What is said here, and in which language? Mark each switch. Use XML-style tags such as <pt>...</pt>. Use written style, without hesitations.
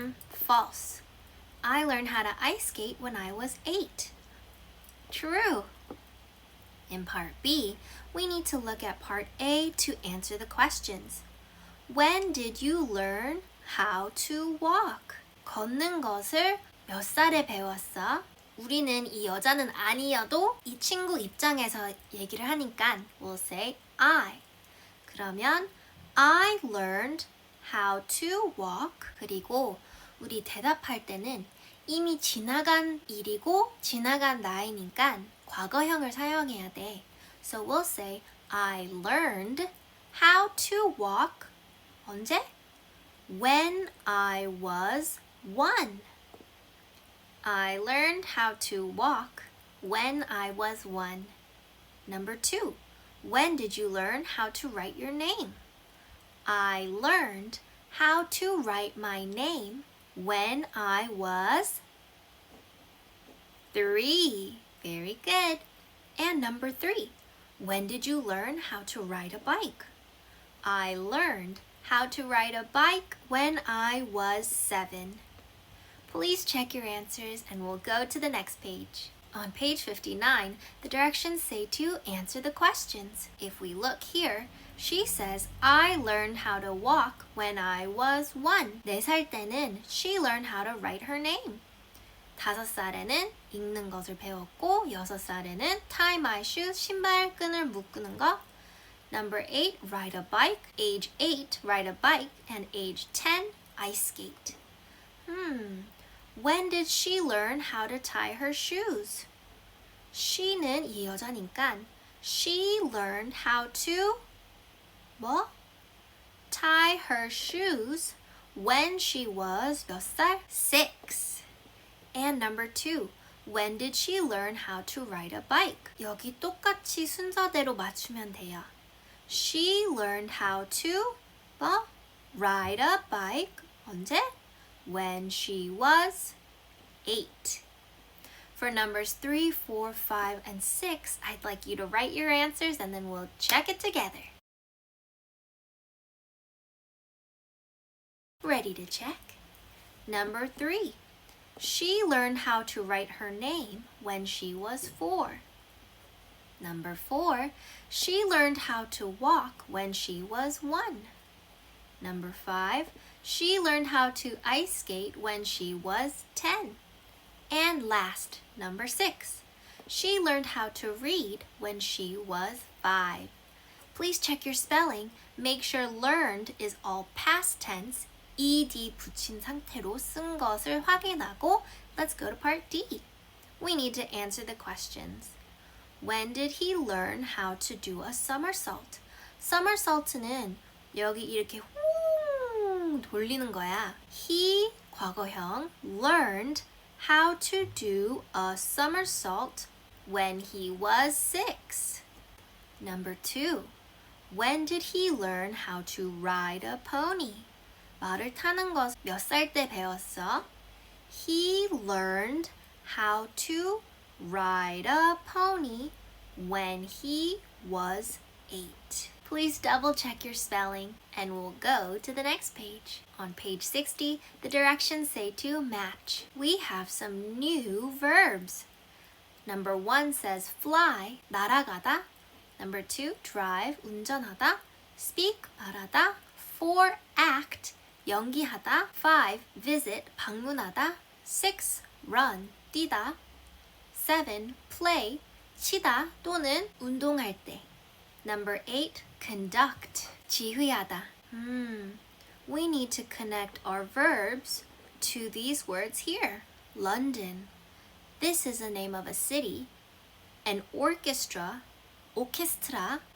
<en>False. I learned how to ice skate when I was 8. True. In part B, we need to look at part A to answer the questions. When did you learn how to walk?</en> <ko>걷는 것을 몇 살에 배웠어? 우리는 이 여자는 아니어도 이 친구 입장에서 얘기를 하니까</ko> <en>we'll say I. 그러면 I learned how to walk.</en> <ko>그리고 우리 대답할 때는 이미 지나간 일이고 지나간 나이니까 과거형을 사용해야 돼.</ko> <en>So we'll say I learned how to walk. 언제? When I was 1. I learned how to walk when I was 1. Number 2. When did you learn how to write your name? I learned how to write my name when I was 3. Very good. And number 3. When did you learn how to ride a bike? I learned how to ride a bike when I was 7. Please check your answers and we'll go to the next page. On page 59, the directions say to answer the questions. If we look here, she says, I learned how to walk when I was 1.</en> <ko>4살 때는</ko> <en>she learned how to write her name.</en> <ko>5살에는 읽는 것을 배웠고 6살에는</ko> <en>tie my shoes,</en> <ko>신발끈을 묶는 거.</ko> <en>Number 8, ride a bike. Age 8, ride a bike. And age 10, ice skate. When did she learn how to tie her shoes?</en> <ko>She는 이 여자니까</ko> <en>she learned how to 뭐? tie her shoes when she was</en> <ko>몇 살?</ko> <en>6. And number 2, when did she learn how to ride a bike?</en> <ko>여기 똑같이 순서대로 맞추면 돼요.</ko> <en>She learned how to 뭐? ride a bike 언제? When she was 8. For numbers 3, 4, 5, and 6, I'd like you to write your answers and then we'll check it together. Ready to check? Number 3. She learned how to write her name when she was 4. Number 4. She learned how to walk when she was 1. Number 5. She learned how to ice skate when she was 10. And last, number 6. She learned how to read when she was 5. Please check your spelling. Make sure learned is all past tense.</en> <ko>ed 붙인 상태로 쓴 것을 확인하고</ko> <en>let's go to part D. We need to answer the questions. When did he learn how to do a somersault?</en> <ko>somersault는 여기 이렇게 돌리는 거야.</ko> <en>He, 과거형, learned how to do a somersault when he was 6. Number 2. When did he learn how to ride a pony?</en> <ko>말을 타는 것 몇 살 때 배웠어?</ko> <en>He learned how to ride a pony when he was 8. Please double check your spelling and we'll go to the next page. On page 60, the directions say to match. We have some new verbs. Number 1 says fly, 날아가다. Number 2, drive, 운전하다. Speak, 말하다. 4, act, 연기하다. 5, visit, 방문하다. 6, run, 뛰다.</en> <ko>7, play, 치다 또는 운동할 때.</ko> <en>Number 8, conduct, 지휘하다. We need to connect our verbs to these words here. London. This is the name of a city. An orchestra, orchestra.</en>